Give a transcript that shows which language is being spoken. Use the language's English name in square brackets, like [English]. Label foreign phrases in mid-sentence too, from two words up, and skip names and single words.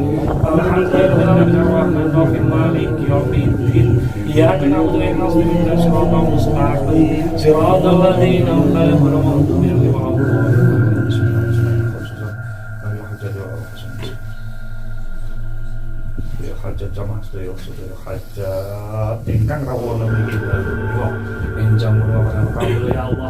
[Arabic] الحمد لله الرحمن الرحيم. مالك يوم الدين. إياك نعبد وإياك نستعين اهدنا الصراط المستقيم. صراط الذين أنعمت عليهم غير المغضوب عليهم ولا الضالين. [Javanese] Hajat jamaah sedaya hajat ingkang rawuh niki kula enjang menawa kawula ya Allah.